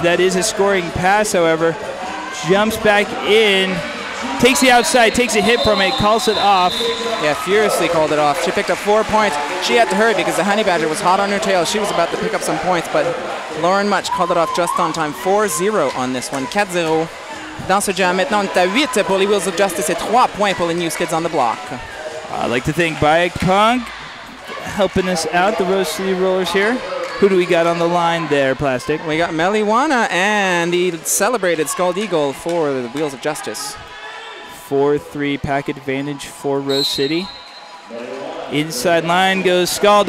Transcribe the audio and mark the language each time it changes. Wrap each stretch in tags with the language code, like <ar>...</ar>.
<en>That is a scoring pass, however. Jumps back in, takes the outside, takes a hit from it, calls it off. Yeah, furiously called it off. She picked up 4 points. She had to hurry because the Honey Badger was hot on her tail. She was about to pick up some points, but Lauren Much called it off just on time. 4-0 on this one. 4-0.</en> <fr>Dans ce jam, maintenant, on est à 8 pour les Wheels of Justice et 3 points pour les new Skids on the block.</fr> <en>I'd like to thank Bike Punk helping us out, the Rose City Rollers here. Who do we got on the line there, Plastic? We got Meliwana and the celebrated Scald Eagle for the Wheels of Justice. 4-3 pack advantage for Rose City. Inside line goes Scald.</en>